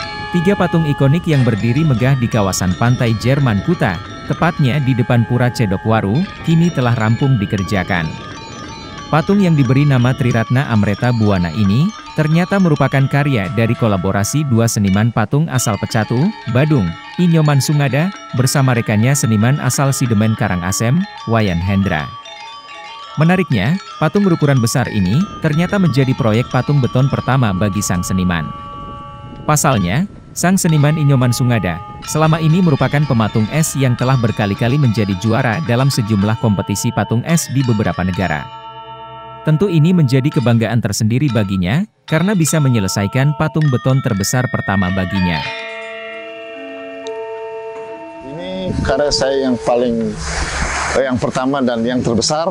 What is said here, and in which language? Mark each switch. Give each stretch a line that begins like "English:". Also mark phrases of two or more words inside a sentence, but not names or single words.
Indonesian: Tiga patung ikonik yang berdiri megah di kawasan pantai Jerman Kuta, tepatnya di depan Pura Cedokwaru, kini telah rampung dikerjakan. Patung yang diberi nama Triratna Amreta Buwana ini, ternyata merupakan karya dari kolaborasi dua seniman patung asal Pecatu, Badung, I Nyoman Sungada, bersama rekannya seniman asal Sidemen Karangasem, Wayan Hendra. Menariknya, patung berukuran besar ini, ternyata menjadi proyek patung beton pertama bagi sang seniman. Pasalnya, sang seniman I Nyoman Sungada, selama ini merupakan pematung es yang telah berkali-kali menjadi juara dalam sejumlah kompetisi patung es di beberapa negara. Tentu ini menjadi kebanggaan tersendiri baginya, karena bisa menyelesaikan patung beton terbesar pertama baginya. Ini karya saya yang pertama dan yang terbesar.